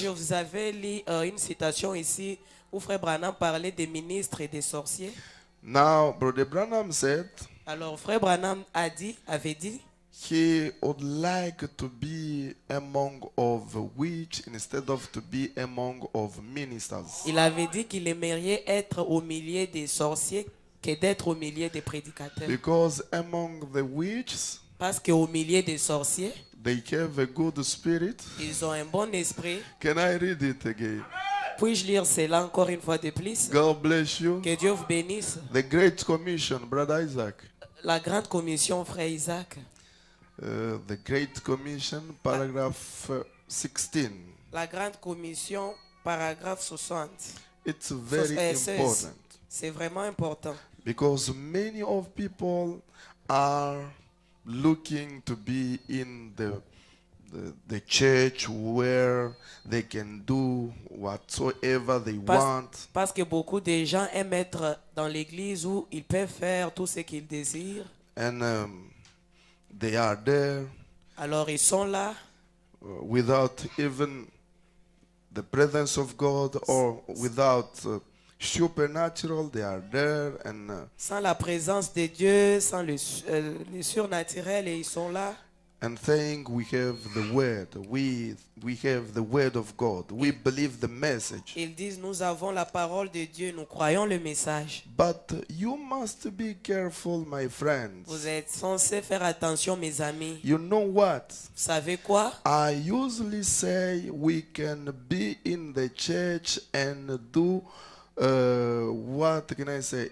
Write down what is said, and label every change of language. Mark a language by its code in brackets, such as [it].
[fr] je vous avais lu une citation ici où frère Branham parlait des ministres et des sorciers. [en] Now, Brother Branham said [fr] Alors frère Branham avait dit, [en] he would like to be among of witch instead of to be among of ministers. [fr] il avait dit qu'il aimerait être au milieu des sorciers que d'être au milieu des prédicateurs. [en] Because among the witches, [fr] Parce qu'au milieu des sorciers, [en] they have a good spirit. [fr] ils ont un bon esprit. [en] Can I read it again? [fr] Puis-je lire cela encore une fois de plus? [en] God bless you. [fr] Que Dieu vous bénisse. [en] The Great Commission, Brother Isaac. [fr] La grande commission, frère Isaac. [en] The Great Commission, paragraph 16. [fr] La grande commission, paragraphe 60. [en] It's very 16. important [fr] C'est vraiment important. [en] because many of people are looking to be in the church where they can do whatsoever they want. [fr] Parce que beaucoup de gens aiment être dans l'église où ils peuvent faire tout ce qu'ils désirent. [en] And they are there, [fr] Alors ils sont là, [en] without even the presence of God or without supernatural, they are there and [fr] Sans la présence de Dieu, sans le surnaturel, et ils sont là. [en] saying we have the word, we have the word of God, we believe the message. [fr] Ils disent, nous avons la parole de Dieu, nous croyons le message. [en] But you must be careful, my friends. [fr] Vous êtes censés faire attention, mes amis. [en] You know what? [fr] Vous savez quoi? [en] I usually say we can be in the church and do what can I say?